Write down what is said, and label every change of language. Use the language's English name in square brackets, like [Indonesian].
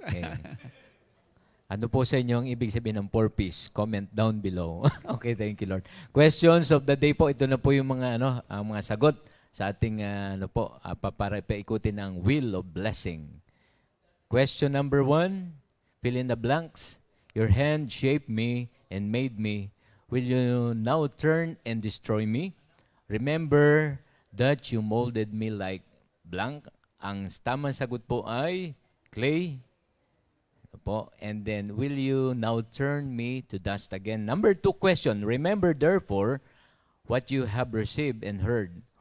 [Filipino] Okay. Ano po sa inyo ang ibig sabihin ng 4-piece? [English] Comment down below. Okay, thank you, Lord. [Filipino] Questions of the day po. Ito na po yung mga ang mga sagot sa ating para paikutin ang wheel of blessing. [English] Question number 1, fill in the blanks. Your hand shaped me and made me. Will you now turn and destroy me? Remember that you molded me like blank. [Filipino] Ang tamang sagot po ay clay. Po. [English] And then, will you now turn me to dust again? Number 2 question. Remember, therefore, what you have received and heard.